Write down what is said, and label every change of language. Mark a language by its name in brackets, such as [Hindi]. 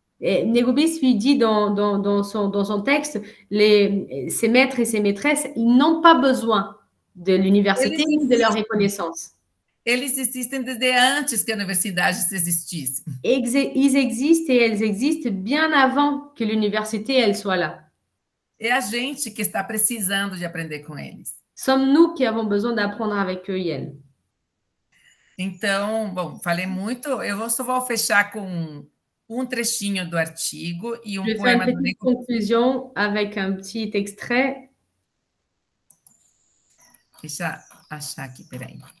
[French] Negon Bispo dit dans son texte, ces maîtres et ces maîtresses, ils n'ont pas besoin de l'université ni de leur reconnaissance. [Portuguese] Eles existem desde antes que a universidade existisse. [French] Ils existent et elles existent bien avant que l'université elle soit là. [Portuguese] É a gente que está precisando de aprender com eles. [French] Sommes-nous qui avons besoin d'apprendre avec eux et elles. [Portuguese] Então, bom, falei muito. Eu só vou fechar com um trechinho do artigo e um poema do Negon. [French] Conclusion avec un petit extrait. [Portuguese] Deixa eu achar aqui, peraí.